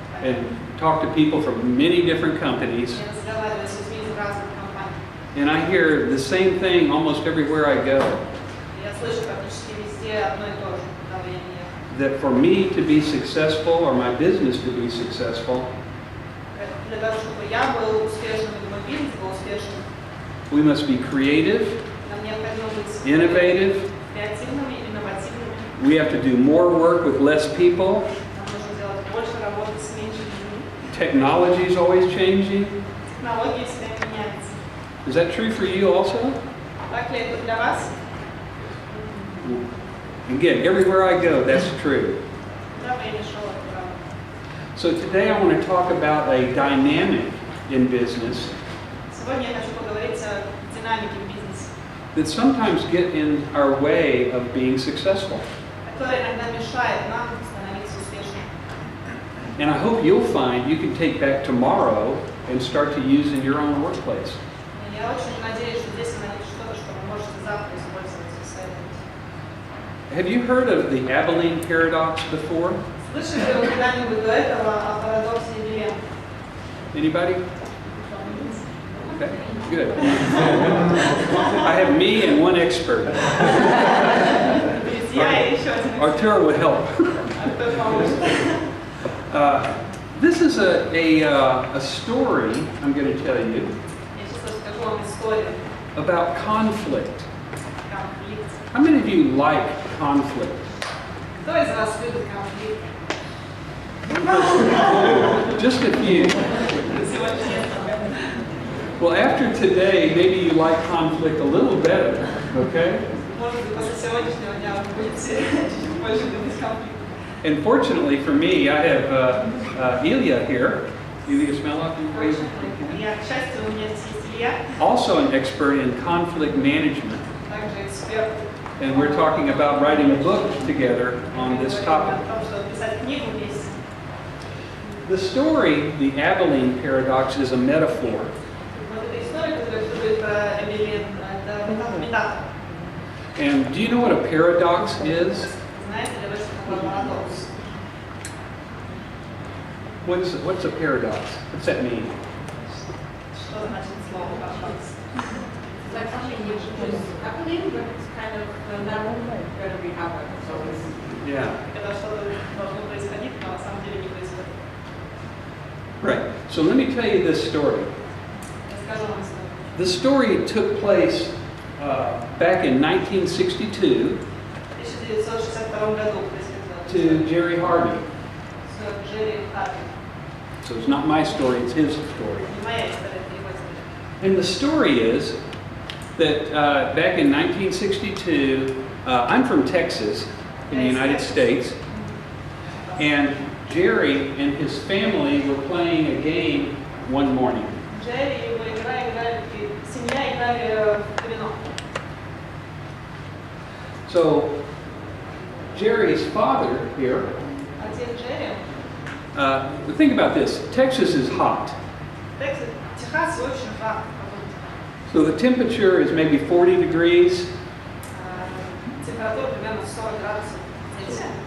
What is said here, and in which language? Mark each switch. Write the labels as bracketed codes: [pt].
[en] and talk to people from many different companies, [ru] Я разговариваю с людьми из разных компаний. [en] and I hear the same thing almost everywhere I go. [ru] Я слышу практически везде одно и то же, куда бы я ни ехала. [en] That for me to be successful or my business to be successful, [ru] Для того, чтобы я был успешным, или мой бизнес был успешным, [en] we must be creative, [ru] нам необходимо быть [en] innovative. [ru] креативными, инновативными. [en] We have to do more work with less people. [ru] Нам нужно делать больше работы с меньшими людьми. [en] Technology is always changing. [ru] Технологии всегда меняются. [en] Is that true for you also? [ru] Так ли это для вас? [en] Again, everywhere I go, that's true. [ru] Да, время шло, это правда. [en] So today I want to talk about a dynamic in business [ru] Сегодня я хочу поговорить о динамике в бизнесе, [en] that sometimes get in our way of being successful. [ru] которая иногда мешает нам становиться успешными. [en] And I hope you'll find you can take back tomorrow and start to use in your own workplace. [ru] И я очень надеюсь, что здесь вы найдете что-то, что вы можете завтра использовать в своей работе. [en] Have you heard of the Abilene paradox before? [ru] Слышали ли вы когда-нибудь до этого о парадоксе Дилеммы? [en] Anybody? Okay, good. I have me and one expert. [ru] Я и еще один. [en] Arturo will help. [ru] Кто поможет? [en] This is a story I'm going to tell you [ru] Я сейчас расскажу вам историю. [en] about conflict. [ru] Конфликт. [en] How many of you like conflict? [ru] Кто из вас любит конфликт? [en] Just a few. [ru] Сегодня нет. [en] Well, after today, maybe you like conflict a little better, okay? [ru] Может быть, после сегодняшнего дня вы будете чуть больше любить конфликт. [en] And fortunately for me, I have Ilya here. Ilya Smelov, [ru] Я, к счастью, у меня здесь Илья, [en] also an expert in conflict management. [ru] также эксперт. [en] And we're talking about writing a book together on this [ru] О [en] topic. [ru] том, что писать книгу вместе. [en] The story, the Abilene paradox, is a metaphor. [ru] Вот эта история, которая существует про Эбелин, это метафора. [en] And do you know what a paradox is? [ru] Знаете ли вы, что такое парадокс? [en] What's a paradox? What's that mean? [ru] Что значит слово парадокс? [en] Like something which is happening, but it's kind of not going to be happening. So it's Yeah. [ru] Когда что-то должно происходить, но на самом деле не происходит. [en] Right. So let me tell you this story. [ru] Расскажу вам историю. [en] The story took place back in 1962 [ru] В 1962 году происходило [en] to Jerry Harvey. [ru] с Джерри Харви. [en] So it's not my story, it's his story. [ru] Не моя история, это его история. [en] And the story is that back in 1962, I'm from Texas in the United States, and Jerry and his family were playing a game one morning. [ru] Джерри и его семья играли в домино. [en] So Jerry's father here, [ru] Отец Джерри, [en] think about this, Texas is hot. [ru] Техас очень жарко. [en] So the temperature is maybe 40 degrees, [ru] Температура примерно 40 градусов Цельсия.